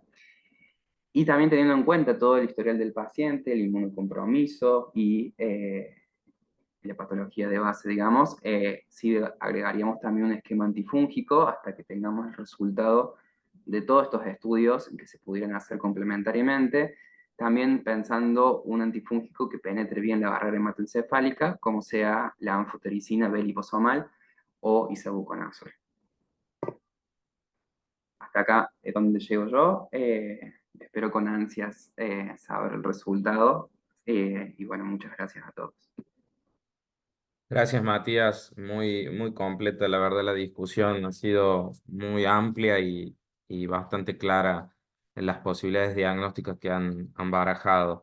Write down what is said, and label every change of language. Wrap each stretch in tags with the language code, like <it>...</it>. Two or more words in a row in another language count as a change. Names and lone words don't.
<es>Y también teniendo en cuenta todo el historial del paciente, el inmunocompromiso y la patología de base, digamos, sí agregaríamos también un esquema antifúngico hasta que tengamos el resultado de todos estos estudios que se pudieran hacer complementariamente, también pensando un antifúngico que penetre bien la barrera hematoencefálica, como sea la anfotericina B liposomal o isavuconazol. Hasta acá es donde llego yo. Espero con ansias saber el resultado. Y bueno, muchas gracias a todos. Gracias, Matías. Muy, muy completa, la verdad, la discusión ha sido muy amplia y bastante clara en las posibilidades diagnósticas que han barajado.</es>